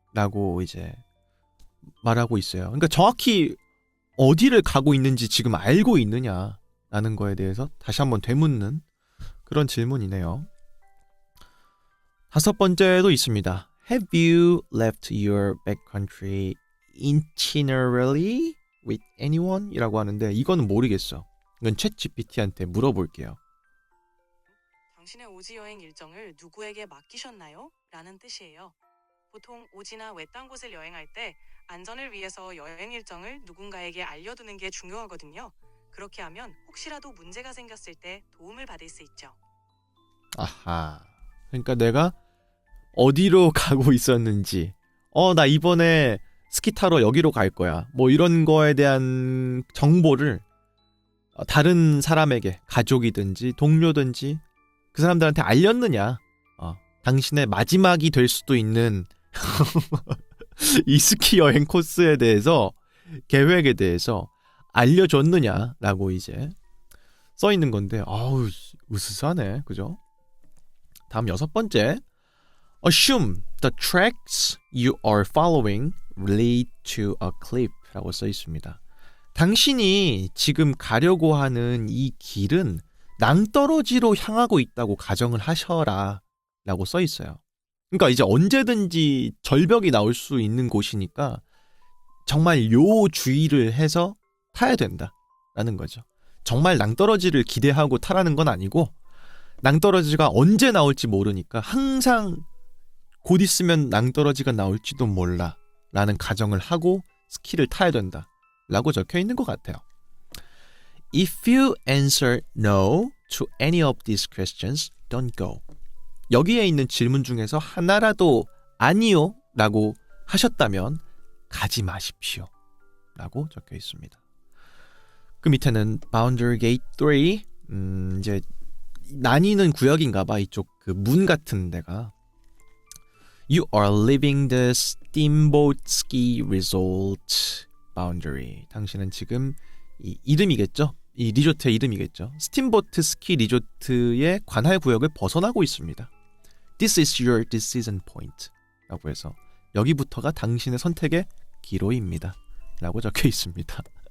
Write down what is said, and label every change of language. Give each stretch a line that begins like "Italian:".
Korean: 라고 이제 말하고 있어요. 그러니까 정확히 어디를 가고 있는지 지금 알고 있느냐라는 거에 대해서 다시 한번 되묻는 그런 질문이네요. 다섯 번째도 있습니다.
English: Have you left your backcountry itinerary with anyone?
Korean: 이라고 하는데 이거는 모르겠어. 이건 챗 GPT한테 물어볼게요. 당신의 오지 여행 일정을 누구에게 맡기셨나요? 라는 뜻이에요. 보통 오지나 외딴 곳을 여행할 때 안전을 위해서 여행 일정을 누군가에게 알려두는 게 중요하거든요. 그렇게 하면 혹시라도 문제가 생겼을 때 도움을 받을 수 있죠. 아하. 그러니까 내가 어디로 가고 있었는지, 나 이번에 스키 타러 여기로 갈 거야, 뭐 이런 거에 대한 정보를 다른 사람에게, 가족이든지 동료든지 그 사람들한테 알렸느냐, 당신의 마지막이 될 수도 있는 이 스키 여행 코스에 대해서, 계획에 대해서 알려줬느냐라고 이제 써 있는 건데, 아우 으스스하네, 그죠? 다음 여섯 번째,
English: Assume the tracks you are following lead to a cliff라고 써 있습니다.
Korean: 당신이 지금 가려고 하는 이 길은 낭떠러지로 향하고 있다고 가정을 하셔라 라고 써 있어요. 그러니까 이제 언제든지 절벽이 나올 수 있는 곳이니까 정말 요주의를 해서 타야 된다라는 거죠. 정말 낭떠러지를 기대하고 타라는 건 아니고, 낭떠러지가 언제 나올지 모르니까 항상 곧 있으면 낭떠러지가 나올지도 몰라 라는 가정을 하고 스키를 타야 된다 라고 적혀 있는 것 같아요.
English: If you answer no to any of these questions, don't go.
Korean: 여기에 있는 질문 중에서 하나라도 아니요 라고 하셨다면 가지 마십시오 라고 적혀 있습니다. 그 밑에는 Boundary Gate 3, 이제 나뉘는 구역인가봐, 이쪽 그 문 같은 데가.
English: You are leaving the Steamboat Ski Resort Boundary.
Korean: 당신은 지금 이 이름이겠죠? 이 리조트의 이름이겠죠? 스팀보트 스키 리조트의 관할 구역을 벗어나고 있습니다.
English: This is your decision point
Korean: 라고 해서 여기부터가 당신의 선택의 기로입니다 라고 적혀 있습니다.